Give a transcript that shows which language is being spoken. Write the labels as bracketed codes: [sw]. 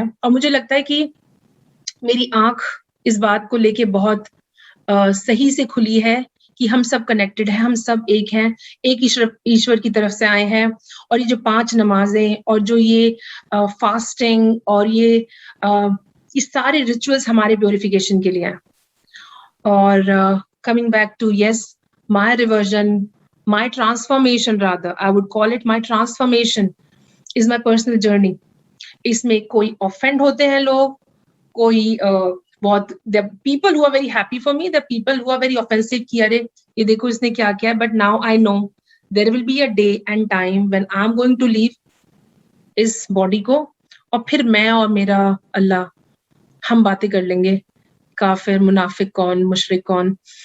[ur] اور مجھے لگتا ہے کہ میری آنکھ اس بات کو لے کے بہت صحیح سے کھلی ہے کہ ہم سب کنیکٹڈ ہیں، ہم سب ایک ہیں، ایک ایشور کی طرف سے آئے ہیں. اور یہ جو 5 نمازیں اور جو یہ فاسٹنگ اور یہ سارے ریچولس ہمارے پیوریفیکیشن کے لیے ہیں. [en] اور coming back to yes, my reversion, my transformation rather, I would call it my transformation is my personal journey. اس میں کوئی offend [ur] ہوتے ہیں لوگ, کوئی بہت [en] there are people who are very happy for me, there are people who are very offensive [ur] کہ ارے یہ دیکھو اس نے کیا کیا, [en] but now I know there will be a day and time when I'm going to leave [ur] اس body کو, اور پھر میں اور میرا اللہ ہم باتیں کر لیں گے کافر منافق کون مشرک کون.